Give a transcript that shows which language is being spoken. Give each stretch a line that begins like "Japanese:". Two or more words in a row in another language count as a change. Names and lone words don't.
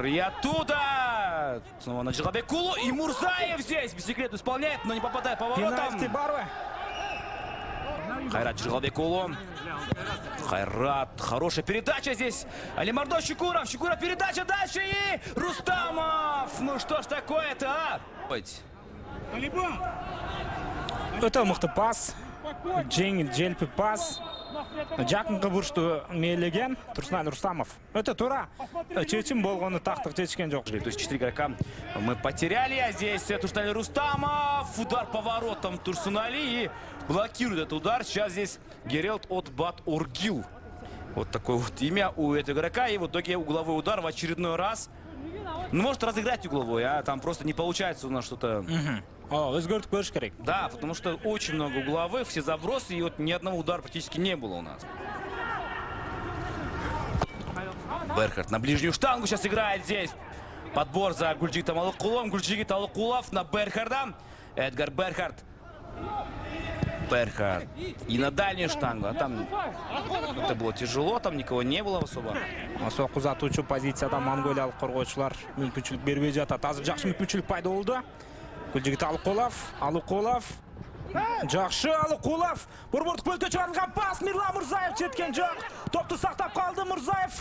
Russian: И оттуда снова на Джалабекулу. И Мурзаев здесь бисеклет исполняет, но не попадает по воротам. Кайрат Джалабекулу. Кайрат. Хорошая передача здесь. Алимардон Шукуров. Шукуров передача дальше. И Рустамов. Ну что ж такое-то, а?
Kyrgyz: Өтө мыкты пас. Жеңил желпи пас. Жакынкы бурчту мээлеген Турсунали Рустамов. Өтө туура. Чечим болгону тактык чечкен жок.
Russian: То есть 4 игрока мы потеряли. А здесь Турсунали Рустамов. Удар по воротам Турсунали. И блокирует этот удар. Сейчас здесь Герелт от Бат Оргил. Вот такое вот имя у этого игрока. И в итоге угловой удар в очередной раз. Ну, может разыграть угловой, а там просто не получается у нас что-то.
Kyrgyz: Өзгөртүп көрүш керек.
Russian: Да, потому что очень много угловых, все забросы, и вот ни одного удара практически не было у нас. Берхард на ближнюю штангу сейчас играет здесь. Подбор за Гульжигитом Алыкуловым. Гульжигит Алыкулов на Берхарда. Эдгар Берхард. Берхард. И на дальнюю штангу. А там это было тяжело, там никого не было особо.
Kyrgyz: Сокку узатуучу позицияда монголиялык коргоочулар мүмкүнчүлүк бербей жатат. Азыр жакшы мүмкүнчүлүк пайда болду. Гульжигит Алыкулов. Жакшы Алыкулов. Борбордук бөлкө чыгарылган пас. Мирлан Мурзаев жеткен жок. Топту сактап калды Мурзаев.